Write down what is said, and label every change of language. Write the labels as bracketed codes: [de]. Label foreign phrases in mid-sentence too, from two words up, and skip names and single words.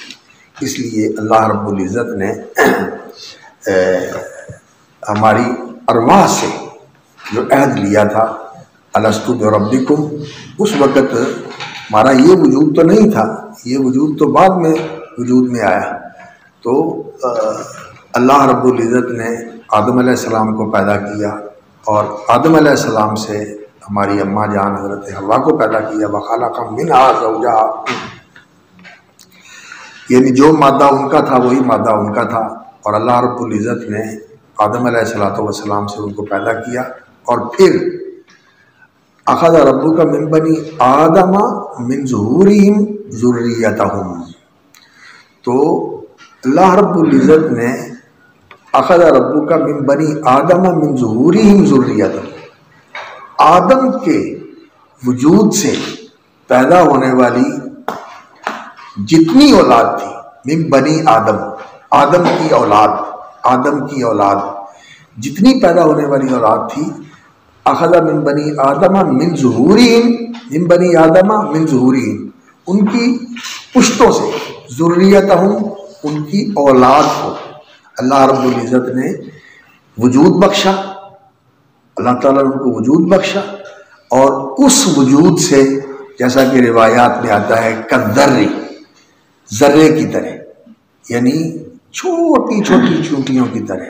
[ur] اس لیے اللہ رب العزت نے ہماری ارواح سے جو عہد لیا تھا [ar] الستو بربکم، [ur] اس وقت ہمارا یہ وجود تو نہیں تھا، یہ وجود تو بعد میں وجود میں آیا. تو اللہ رب العزت نے آدم علیہ السلام کو پیدا کیا، اور آدم علیہ السلام سے ہماری اماں جان حضرت حوا کو پیدا کیا. [ar] وخلق منها زوجها، [ur] یعنی جو مادہ ان کا تھا وہی مادہ ان کا تھا. اور اللہ رب العزت نے آدم علیہ السلام سے ان کو پیدا کیا، اور پھر [ar] اخذ ربک من بنی آدم من ظہورہم ذریتہم. [ur] تو اللہ رب العزت نے [ar] اخذ ربک من بنی آدم من ظہورہم ذریتہم، [ur] آدم کے وجود سے پیدا ہونے والی جتنی اولاد تھی، [ar] من بنی آدم، [ur] آدم کی اولاد جتنی پیدا ہونے والی اولاد تھی، [ar] اخذ من بنی آدم من ظہورہم، من بنی آدم من ظہورہم، [ur] ان کی پشتوں سے، ذریتہم، ان کی اولاد کو اللہ رب العزت نے وجود بخشا. اللہ تعالیٰ نے ان کو وجود بخشا، اور اس وجود سے جیسا کہ روایات میں آتا ہے کذری، ذرے کی طرح، یعنی چھوٹی چھوٹی چونٹیوں کی طرح.